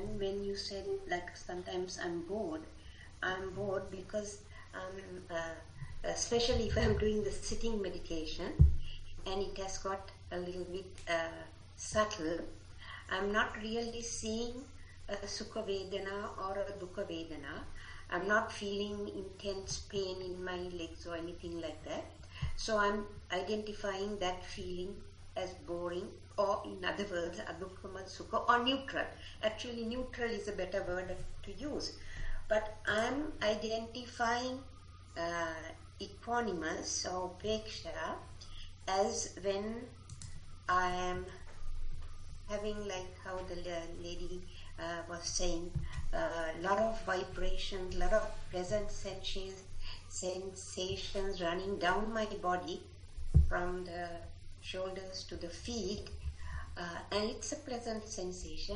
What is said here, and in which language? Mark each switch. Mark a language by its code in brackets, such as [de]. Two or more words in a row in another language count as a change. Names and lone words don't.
[en] When you said, like, sometimes I'm bored because especially if I'm doing the sitting meditation and it has got a little bit subtle, I'm not really seeing a [pi] sukha vedana [en] or a [pi] dukkha vedana. [en] I'm not feeling intense pain in my legs or anything like that. So I'm identifying that feeling as boring, or in other words, [pi] adukkama sukha, [en] or neutral. Actually, neutral is a better word to use. But I'm identifying equanimous or upeksha as when I am having, like how the lady was saying, a lot of vibrations, a lot of pleasant sensations running down my body from the shoulders to the feet, and it's a pleasant sensation.